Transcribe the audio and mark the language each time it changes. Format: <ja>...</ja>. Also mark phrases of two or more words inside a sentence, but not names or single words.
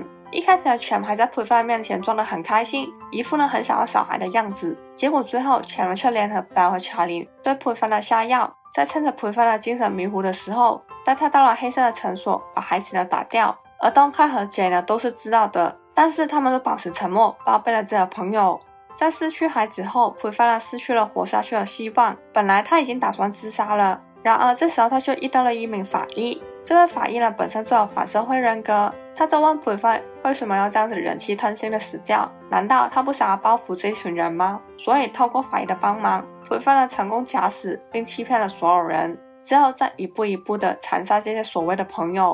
<zh>一開始的全還在裴帆面前裝得很開心，一副呢很想要小孩的樣子，結果最後全卻聯合表兒和喬琳對裴帆的下藥，在趁着裴帆的精神迷糊的時候，帶他到了黑色的診所，把孩子呢打掉。而東克和傑呢都是知道的，但是他們都保持沉默，包庇了自己的朋友。在失去孩子後，裴帆呢失去了活下去的希望。本來他已經打算自殺了，然而這時候他卻遇到了一名法醫。這位法醫呢本身就有反社會人格，他就問裴帆為什麼要這樣子忍氣吞聲的死掉？難道他不想要報復這群人嗎？所以透過法醫的幫忙，裴帆呢成功假死並欺騙了所有人，之後再一步一步的殘殺這些所謂的朋友。</zh>